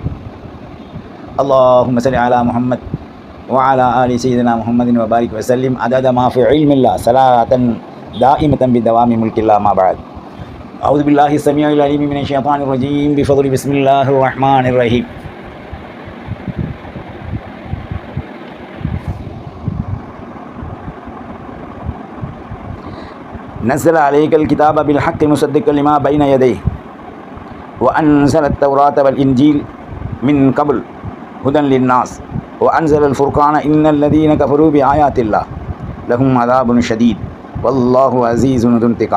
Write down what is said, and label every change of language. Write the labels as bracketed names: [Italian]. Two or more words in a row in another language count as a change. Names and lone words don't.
[Arabic] اللهم صل على محمد وعلى آل سيدنا محمد وبارك وسلم عدد ما في علم الله صلاة دائمة بدوام ملك الله أما بعد. أعوذ بالله السميع العليم من الشيطان الرجيم بفضل بسم الله الرحمن الرحيم. نزل عليك الكتاب بالحق مصدقا لما بين يديه وأنزل التوراة والإنجيل من قبل هدى للناس وأنزل الفرقان إن الذين كفروا بآيات الله لهم عذاب شديد والله عزيز ذو انتقام.